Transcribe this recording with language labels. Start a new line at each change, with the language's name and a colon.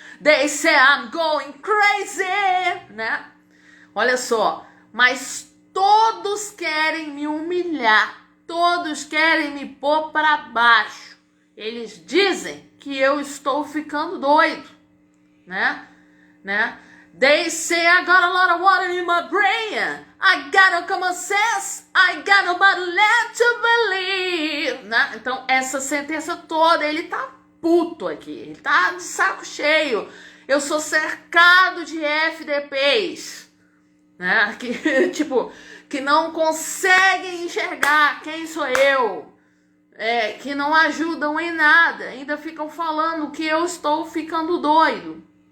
English: They say I'm going crazy,
Portuguese: né? Olha só, mas todos querem me humilhar, todos querem me pôr para baixo. Eles dizem que eu estou ficando doido, né?
English: They say I got a lot of water in my brain. I got no common sense. I got nobody left to believe,
Portuguese: né? Então, essa sentença toda, ele tá puto aqui. Ele tá de saco cheio. Eu sou cercado de FDPs, né? Que não conseguem enxergar quem sou eu. Que não ajudam em nada, ainda ficam falando que eu estou ficando doido.